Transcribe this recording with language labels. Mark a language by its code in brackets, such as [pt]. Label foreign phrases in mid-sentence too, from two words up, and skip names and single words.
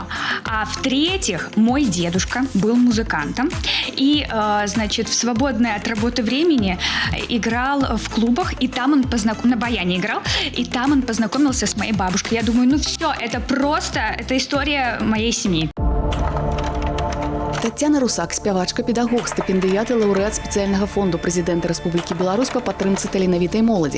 [ru] А в-третьих, мой дедушка был музыкантом и, значит, в свободное от работы времени играл в клубах, и там он на баяне играл, и там он познакомился с моей бабушкой. Я думаю, ну все, это история моей семьи. [be] Таццяна Русак, спявачка, педагог, стыпендыят і лаўрэат спецыяльнага фонду прэзідэнта Рэспублікі Беларусь па падтрымцы таленавітай моладзі.